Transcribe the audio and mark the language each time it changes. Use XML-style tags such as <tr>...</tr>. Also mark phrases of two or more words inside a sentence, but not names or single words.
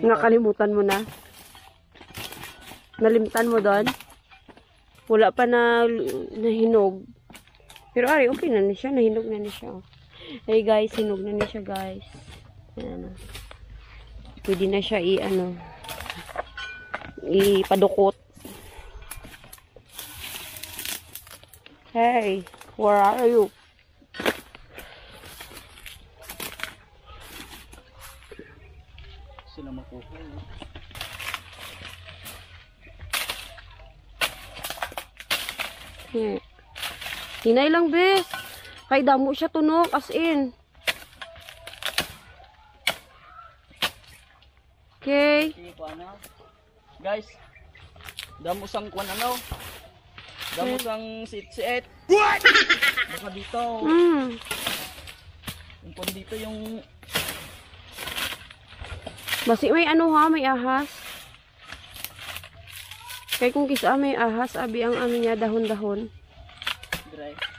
<tl>Nakalimutan mo na.</tl> <hil>Nalimtan mo doon. Wala pa na nahinog. Pero ari, okay na siya. Nahinog na siya.</hil> <en>Hey guys,</en> <hil>hinog na siya guys.</hil> <tl>Ayan. Pwede na siya ipadukot.</tl> <en>Hey, where are you?</en> <hil>Sila makuha. Hinay lang, bes. Kay damo siya tunok,</hil> <en>as in. Okay. Guys,</en> <hil>damo sang kuan ano? Damo sang sit-sit.</hil> <tl>Baka dito. Yung kuan dito yung</tl> <hil>Basi may ano ha, may ahas. Kaya kung kisa may ahas, abi ang ano niya, dahon-dahon.</hil> <en>dry.</en>